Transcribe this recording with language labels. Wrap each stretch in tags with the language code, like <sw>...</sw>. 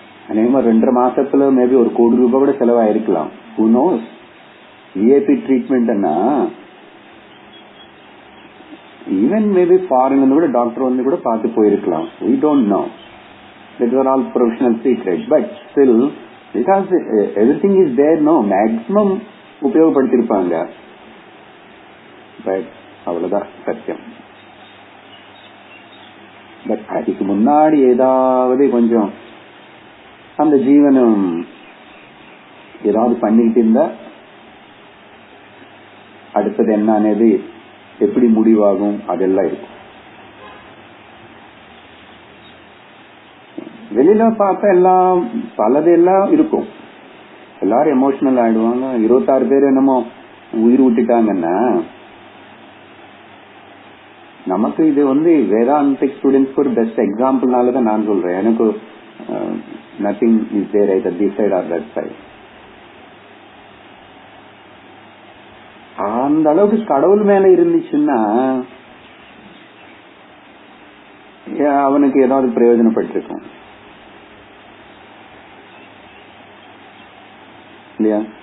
<ta>அநேகமா 2.5 மாசத்துல மேபி ஒரு ₹1 கோடி கூட செலவாயிருக்கலாம்.</ta> <en>Who knows?</en> <ta>VIP ட்ரீட்மெண்ட்னா even maybe ஃபாரின்ல கூட டாக்டர் வந்து கூட பார்த்து போயிருக்கலாம்.</ta> <en>We don't know. These are all professional secrets. But still, because everything is there, no, maximum</en> <ta>உபயோகப்படுத்திருப்பாங்க. But அவ்வளவுதான் சத்தியம். பட் அதுக்கு முன்னாடி ஏதாவது கொஞ்சம் அந்த ஜீவனம் ஏதாவது பண்ணிட்டு இருந்தா அடுத்தது என்னன்னு எப்படி முடிவாகும் அதெல்லாம் இருக்கும். வெளியில பார்த்தா எல்லாம் பலதெல்லாம் இருக்கும். எல்லாரும் எமோஷனல் ஆயிடுவாங்க. 26 பேர் என்னமோ உயிர் விட்டுட்டாங்கன்னா நமக்கு இது வந்து வேதாந்திக் ஸ்டூடெண்ட்ஸ்க்கு ஒரு பெஸ்ட் எக்ஸாம்பிள்னாலதான் நான் சொல்றேன். எனக்கு</ta> <en>Nothing is there either this side or that side.</en> <ta>அந்த அளவுக்கு கடவுள் மேல இருந்துச்சுன்னா அவனுக்கு ஏதாவது பிரயோஜனப்பட்டிருக்கும் இல்லையா?</ta>